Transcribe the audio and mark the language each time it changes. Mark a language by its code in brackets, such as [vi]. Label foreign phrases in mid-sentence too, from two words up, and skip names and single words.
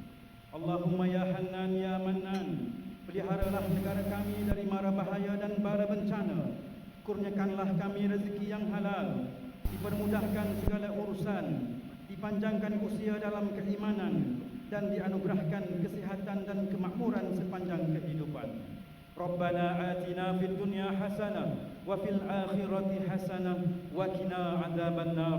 [ar] اللهم يا حنان يا منان, [ms] peliharalah negara kami dari mara bahaya dan bara bencana. Kurniakanlah kami rezeki yang halal, dipermudahkan segala urusan, dipanjangkan usia dalam keimanan, dan dianugerahkan kesihatan dan kemakmuran sepanjang kehidupan. [ar] ربنا آتنا في الدنيا حسنة وفي الآخرة حسنة وقنا عذاب النار.